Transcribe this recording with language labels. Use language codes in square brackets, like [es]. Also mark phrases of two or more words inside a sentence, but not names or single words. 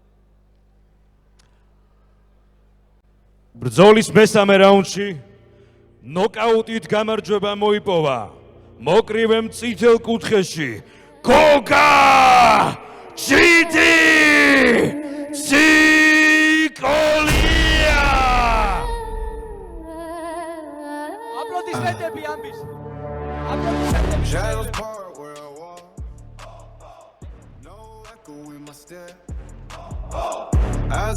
[ka] ბრძოლის მესამე რაუნდში ნოკაუტით გამარჯვება მოიპოვა მოკრივე მწითელ კუთხეში გოგა ჟიდი ციკოლია აპლოდისმენტები ამის აპლოდისმენტები [en] Shadows part where I walk. No echo in my step. As